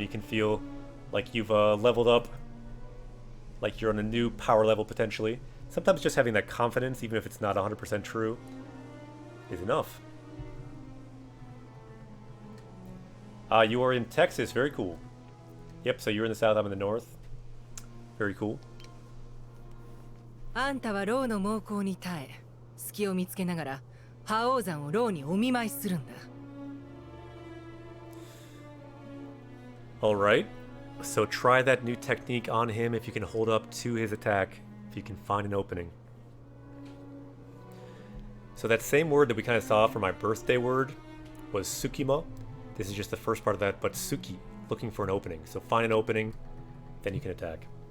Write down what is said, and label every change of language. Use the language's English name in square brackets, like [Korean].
[English] You can feel like you've leveled up, like you're on a new power level potentially. Sometimes just having that confidence, even if it's not 100% true, is enough. You are in Texas. Very cool. Yep, so you're in the south, I'm in the north. Very cool. [Japanese] あんたはローの猛攻に耐え、隙を見つけながら、覇王山をローにお見舞いするんだ。 [English] Alright, so try that new technique on him if you can hold up to his attack, if you can find an opening. So that same word that we kind of saw for my birthday word was Tsukima. This is just the first part of that, but Tsuki, looking for an opening. So find an opening, then you can attack.